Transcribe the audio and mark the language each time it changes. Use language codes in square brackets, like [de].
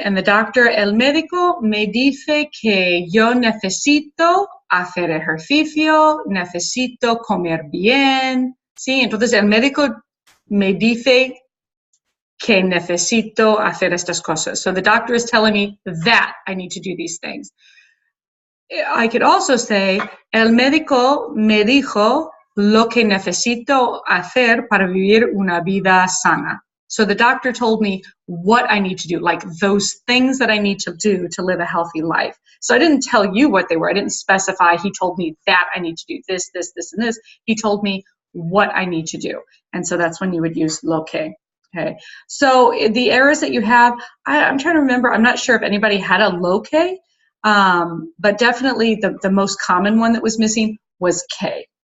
[en] And the doctor, [es] el médico me dice que yo necesito hacer ejercicio, necesito comer bien, ¿sí? Entonces el médico me dice que necesito hacer estas cosas. [en] So the doctor is telling me that I need to do these things. I could also say, [es] el médico me dijo lo que necesito hacer para vivir una vida sana. [en] So the doctor told me what I need to do, like those things that I need to do to live a healthy life. So I didn't tell you what they were. I didn't specify. He told me that I need to do this, this, this, and this. He told me what I need to do. And so that's when you would use lo que. Okay, so the errors that you have, I'm trying to remember, I'm not sure if anybody had a low K, but definitely the most common one that was missing was K.